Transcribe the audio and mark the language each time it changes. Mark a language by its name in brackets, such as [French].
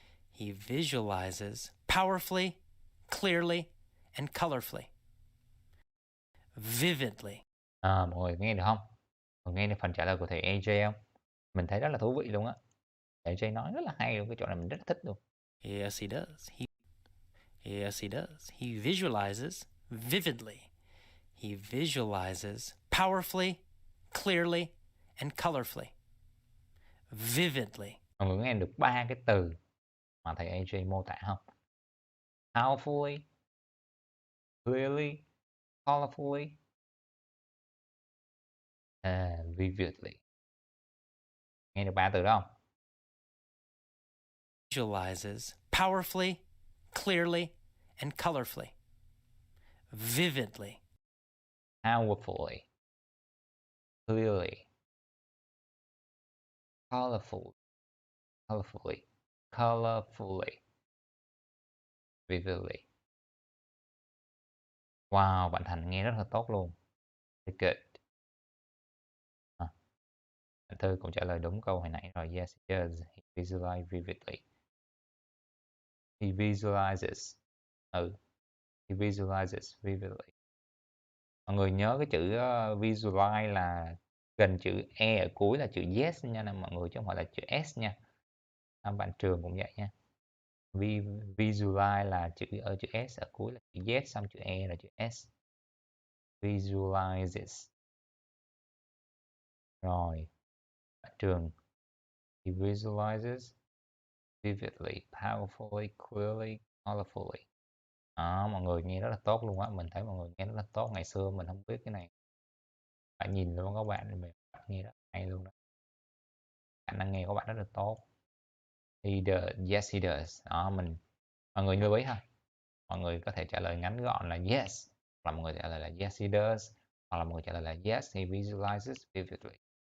[English] He visualizes powerfully, clearly, and colorfully. Vividly. [Vietnamese] Mọi người nghe được không? Mọi người nghe được phần trả lời của thầy AJ không? Mình thấy rất là thú vị luôn á. Thầy AJ nói rất là hay luôn, cái chỗ này mình rất là thích luôn. [English] Yes, he does. Yes, he does. He visualizes vividly. He visualizes powerfully, clearly, and colorfully. Vividly. [Vietnamese] Mọi người nghe được ba cái từ mà thầy AJ mô tả không? [English] Powerfully, clearly, colorfully, vividly. [Vietnamese] Nghe được ba từ đó không? [English] Visualizes powerfully, clearly, and colorfully. Vividly. Powerfully, clearly, colorful, colorfully, colorfully, vividly. [Vietnamese] Wow, bạn Thành nghe rất là tốt luôn. [English] Very good. [Vietnamese] Bạn Thư cũng trả lời đúng câu hồi nãy rồi. [English] Yes, it does. He visualizes vividly. He visualizes. He visualizes vividly. [Vietnamese] Mọi người nhớ cái chữ visualize là gần chữ E ở cuối là chữ yes nha mọi người, chứ không phải là chữ S nha. Bạn Trường cũng vậy nha. Visualize là chữ ở chữ S ở cuối là chữ yes, xong chữ E là chữ S. [English] Visualizes. [Vietnamese] Rồi, bạn Trường. [English] He visualizes vividly, powerfully, clearly, colorfully. [Vietnamese] Đó, mọi người nghe rất là tốt luôn á. Mình thấy mọi người nghe rất là tốt. Ngày xưa mình không biết cái này. Phải nhìn luôn các bạn, mình nghe rất hay luôn đó. Khả năng nghe của bạn rất là tốt. [English] He does, yes he does. [Vietnamese] Đó, mọi người lưu ý ha. Mọi người có thể trả lời ngắn gọn là yes, hoặc là mọi người trả lời là [English] yes he does, [Vietnamese] hoặc là mọi người trả lời là [English] yes he visualizes vividly.